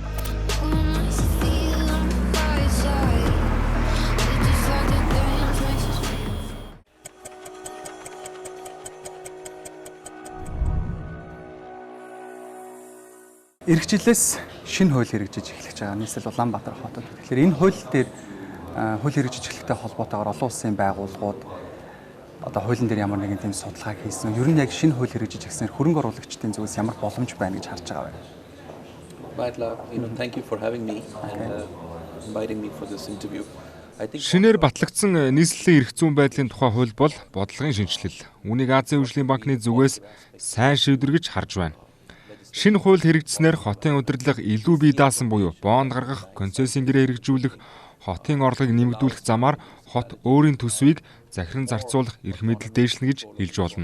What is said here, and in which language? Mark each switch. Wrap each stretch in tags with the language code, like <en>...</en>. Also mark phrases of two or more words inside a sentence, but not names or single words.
<mn>Ирэх жилээс шинэ хууль хэрэгжиж эхлэж байгаа нийслэл Улаанбаатар хотод. Тэгэхээр энэ хууль дээр хууль хэрэгжиж эхлэхтэй холбоотойгоор олон улсын байгууллагууд одоо хуулийн дээр ямар нэгэн тийм судалгаа хийсэн. Ер нь яг шинэ хууль хэрэгжиж эхлэснээр хөрөнгө оруулагчдын зүгээс ямар боломж байна гэж харж байгаа вэ? Баярлалаа.</mn> <en>Thank you for having me and inviting me for this interview.</en> <mn>Шинээр батлагдсан нийслэлийн эрх зүйн байдлын тухай хууль бол бодлогын шинжилэл. Үүнийг Азийн хөгжлийн банкны зүгээс сайн шийдвэр гэж харж байна. Шинэ хууль хэрэгжснээр хотын удирдлага илүү бие даасан буюу бонд гаргах, концессийн гэрээ хэрэгжүүлэх, хотын орлогыг нэмэгдүүлэх замаар хот өөрийн төсвийг захиран зарцуулах эрх мэдэл дээшлэнэ гэж хэлж болно.</mn>